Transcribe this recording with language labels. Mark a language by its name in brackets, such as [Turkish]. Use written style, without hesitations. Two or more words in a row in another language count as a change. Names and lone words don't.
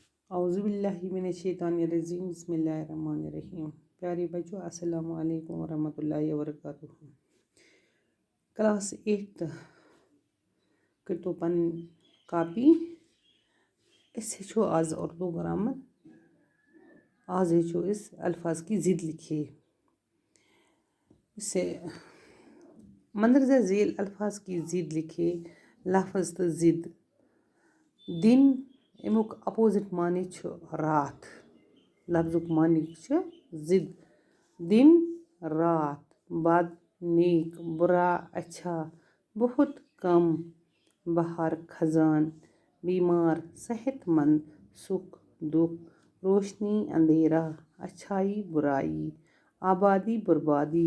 [Arabic] اعوذ باللہ من الشیطان الرجیم بسم اللہ الرحمن الرحیم. [Urdu] پیارے بچوں [Arabic] السلام علیکم ورحمۃ اللہ وبرکاتہ. [Kashmiri] کلاس 8 کٔرتو پنٕنۍ کاپی. أسۍ ہیٚچھو آز اردو گرامر. آز ہیٚچھو أسۍ الفاظ کی ضد لکھے. [Urdu] اسے مندرجہ ذیل الفاظ کی ضد لکھے. [Kashmiri] لفظ تہٕ ضد. دن امیُک اپوزٹ معنی چھُ راتھ. لفظُک معنی چھُ ضد. [Urdu] دن رات. بد نیک. برا اچھا. بہت کم. بہار خزان. بیمار صحت مند. سکھ دکھ. روشنی اندھیرا. اچھائی برائی. آبادی بربادی.